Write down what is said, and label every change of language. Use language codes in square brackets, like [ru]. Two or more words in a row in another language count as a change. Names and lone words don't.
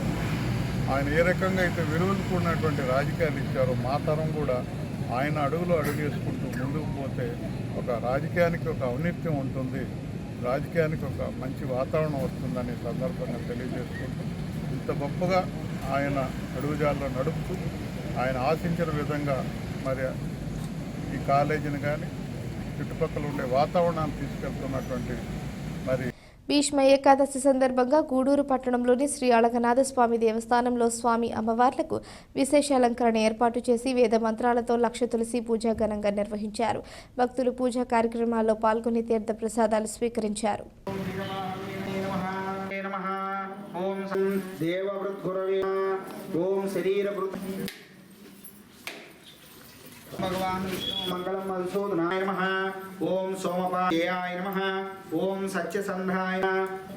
[te] ఆయన ఏ రకంగా అయితే విలువలు కూడినటువంటి రాజకీయాలు ఇచ్చారో మా తరం కూడా ఆయన అడుగులో అడుగు వేసుకుంటూ ముందుకు పోతే ఒక రాజకీయానికి ఒక ఔన్నత్యం ఉంటుంది, రాజకీయానికి ఒక మంచి వాతావరణం వస్తుందని సందర్భంగా తెలియజేసుకుంటూ ఇంత గొప్పగా ఆయన అడుగుజాల్లో నడుపుతూ ఆయన ఆశించిన విధంగా మరి ఈ కాలేజీని కానీ చుట్టుపక్కల ఉండే వాతావరణాన్ని తీసుకెళ్తున్నటువంటి మరి భీష్మ ఏకాదశి సందర్భంగా గూడూరు పట్టణంలోని శ్రీ అళగనాథ స్వామి దేవస్థానంలో స్వామి అమ్మవార్లకు విశేష అలంకరణ ఏర్పాటు చేసి వేద మంత్రాలతో లక్ష తులసి పూజ ఘనంగా నిర్వహించారు. భక్తులు పూజా కార్యక్రమాల్లో పాల్గొని తీర్థ ప్రసాదాలు స్వీకరించారు. [sa] भगवान मंगलम मधुसूदनाय नमः। ओम सोमपायाय नमः। ओम सत्यसंधाय नमः।